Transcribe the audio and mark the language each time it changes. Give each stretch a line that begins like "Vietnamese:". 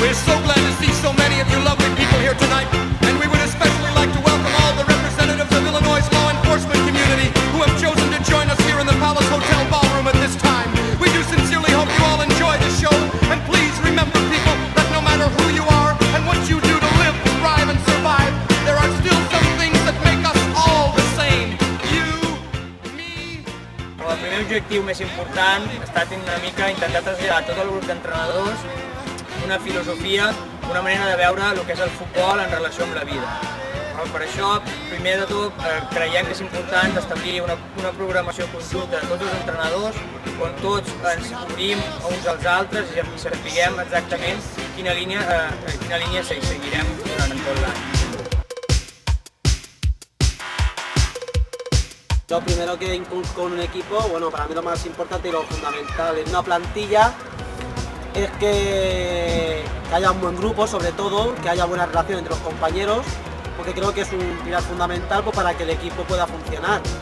English: We're so glad to see so many of you lovely people here tonight, and we would especially like to welcome all the representatives of Illinois' law enforcement community who have chosen to join us here in the Palace Hotel Ballroom at this time. We do sincerely hope you all enjoy the show, and please remember, people, that no matter who you are and what you do to live, thrive, and survive, there are still some things that make us all the same. You, me...
Catalan: El primer objectiu més important ha estat una mica intentar traslladar a tot el grup d'entrenadors una filosofia, una manera de veure el que és el futbol en relació amb la vida. Per això, primer de tot, creiem que és important establir una programació conjunta de tots els entrenadors on tots ens obrim uns als altres i sapiguem exactament quina línia seguirem durant tot l'any.
Spanish: Lo primero que inculco en un equipo, bueno, para mí lo más importante y lo fundamental en una plantilla es que haya un buen grupo, sobre todo, que haya buena relación entre los compañeros, porque creo que es un pilar fundamental pues, para que el equipo pueda funcionar.